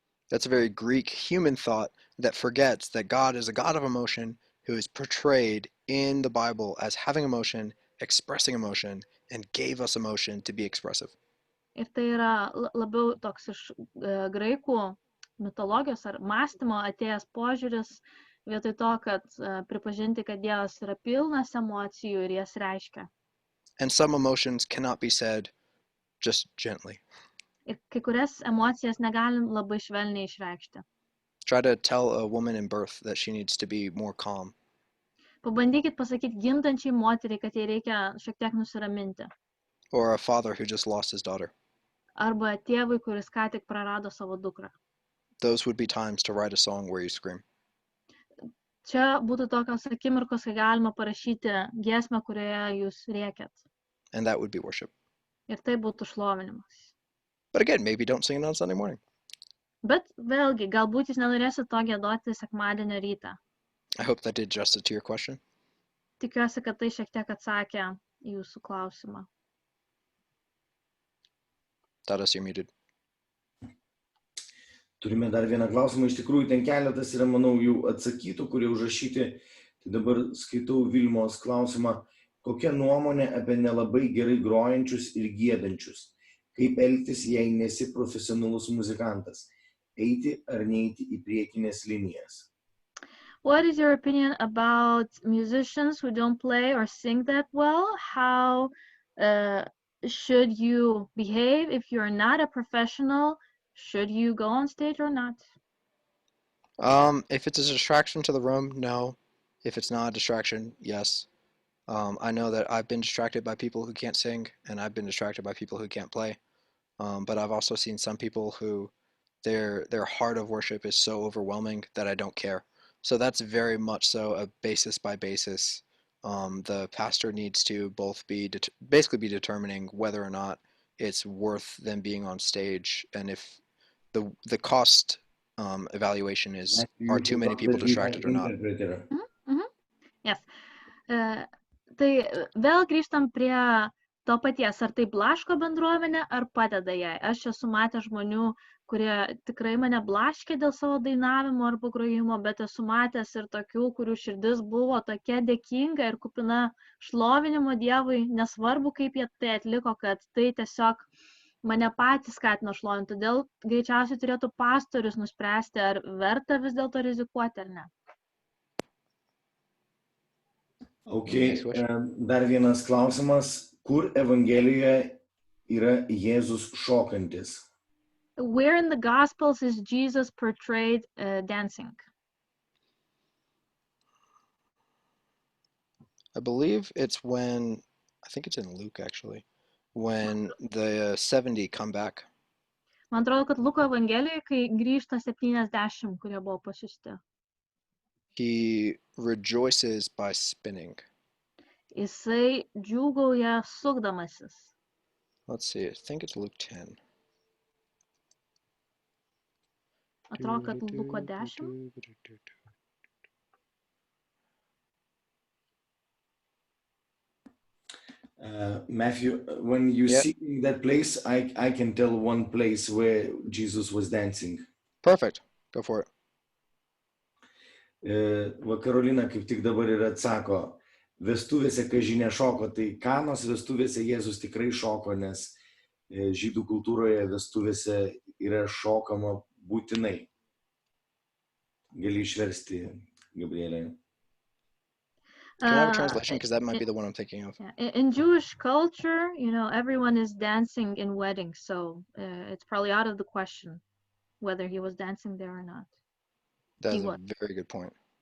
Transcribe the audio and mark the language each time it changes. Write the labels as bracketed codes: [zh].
[en] That's a very Greek human thought that forgets that God is a God of emotion who is portrayed in the Bible as having emotion, expressing emotion, and gave us emotion to be expressive. [lt] Ir tai yra labiau toks iš graikų mitologijos ar mąstymo atėjęs požiūris, vietoj to, kad pripažinti, kad Dievas yra pilnas emocijų ir jas reiškia. [en] And some emotions cannot be said just gently. [lt] Ir kai kurias emocijas negalim labai švelniai išreikšti. [en] Try to tell a woman in birth that she needs to be more calm. [lt] Pabandykit pasakyti gimdančiai moteriai, kad jai reikia šiek tiek nusiraminti. [en] Or a father who just lost his daughter. [lt] Arba tėvui, kuris ką tik prarado savo dukrą. [en] Those would be times to write a song where you scream. [lt] Čia būtų tokios akimirkos, kai galima parašyti giesmę, kurioje jūs rėkiat. [en] And that would be worship. [lt] Ir tai būtų šlovinimas. [en] But again, maybe don't sing it on Sunday morning. [lt] Bet vėlgi, galbūt jūs nenorėsit to giedoti sekmadienio rytą. [en] I hope that did justice to your question. [lt] Tikiuosi, kad tai šiek tiek atsakė į jūsų klausimą. [en] Dalis, you're muted. [lt] Turime dar vieną klausimą, iš tikrųjų ten keletas yra, manau, jau atsakytų, kurie užrašyti. Tai dabar skaitau Vilmos klausimą, kokia nuomonė apie nelabai gerai grojančius ir giedančius? Kaip elgtis, jei nesi profesionalus muzikantas? Eiti ar neiti į priekinės linijas? [en] What is your opinion about musicians who don't play or sing that well? How should you behave if you're not a professional? Should you go on stage or not? If it's a distraction to the room, no. If it's not a distraction, yes. I know that I've been distracted by people who can't sing, and I've been distracted by people who can't play. But I've also seen some people who their heart of worship is so overwhelming that I don't care. So that's very much so a basis by basis. The pastor needs to both basically be determining whether or not it's worth them being on stage, and if the cost evaluation is, are too many people distracted or not. Yes. [lt] Tai vėl grįžtam prie to paties, ar tai blaško bendruomenę, ar padeda jai. Aš esu matęs žmonių, kurie tikrai mane blaškė dėl savo dainavimo arba grojimo, bet esu matęs ir tokių, kurių širdis buvo tokia dėkinga ir kupina šlovinimo Dievui, nesvarbu, kaip jie tai atliko, kad tai tiesiog mane patys skatino šlovinti. Todėl greičiausiai turėtų pastorius nuspręsti, ar verta vis dėlto rizikuoti ar ne. Okay. Dar vienas klausimas. Kur Evangelijoje yra Jėzus šokantis? [en] Where in the Gospels is Jesus portrayed dancing? I believe it's when, I think it's in Luke actually, when the 70 come back. [lt] Man atrodo, kad Luko Evangelijoje, kai grįžta 70, kurie buvo pasiųsti. [en] He rejoices by spinning. [lt] Jisai džiūgauja sukdamasis. [en] Let's see, I think it's Luke 10. [lt] Atrodo, kad Luko 10. [en] Matthew, when you see that place, I can tell one place where Jesus was dancing. Perfect. Go for it. [lt] Va Karolina kaip tik dabar ir atsako, vestuvėse kažinė šoko, tai Kanos vestuvėse Jėzus tikrai šoko, nes žydų kultūroje vestuvėse yra šokama būtinai. Gali išversti, Gabrielė. [en] Can I have a translation? Because that might be the one I'm thinking of. In Jewish culture, you know, everyone is dancing in weddings, so it's probably out of the question whether he was dancing there or not. That's a very good point.